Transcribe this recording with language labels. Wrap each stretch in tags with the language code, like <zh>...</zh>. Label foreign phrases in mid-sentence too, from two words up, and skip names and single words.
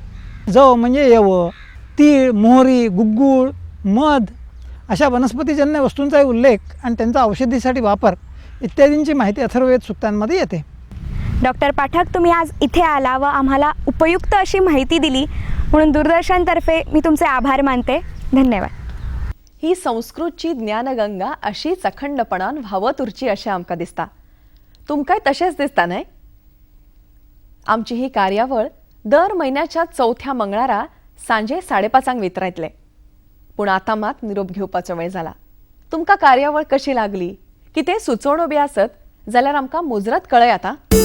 <mr>जव म्हणजे यव, तीळ, मोहरी, गुग्गूळ, मध अशा वनस्पतीजन्य वस्तूंचाही उल्लेख आणि त्यांचा औषधीसाठी वापर इत्यादींची माहिती अथर्ववेद सूक्तांमध्ये येते. डॉक्टर पाठक, तुम्ही आज इथे आला व आम्हाला उपयुक्त अशी माहिती दिली म्हणून दूरदर्शनतर्फे मी तुमचे आभार मानते. धन्यवाद.</mr> <kok>ही संस्कृतची ज्ञानगंगा अशीच अखंडपणान व्हावत उरची अशें आमकां दिसता. तुमकांय तशेंच दिसता न्हय? आमची ही कार्यावळ दर म्हयन्याच्या चौथ्या मंगळारा सांजे 5:30 वितरायतले. पूण आतां मात निरोप घेवपाचो वेळ जाला. तुमकां कार्यावळ कशी लागली, कितें सुचोवण्यो बी आसत जाल्यार आमकां मुजरत कळयात आं.</kok>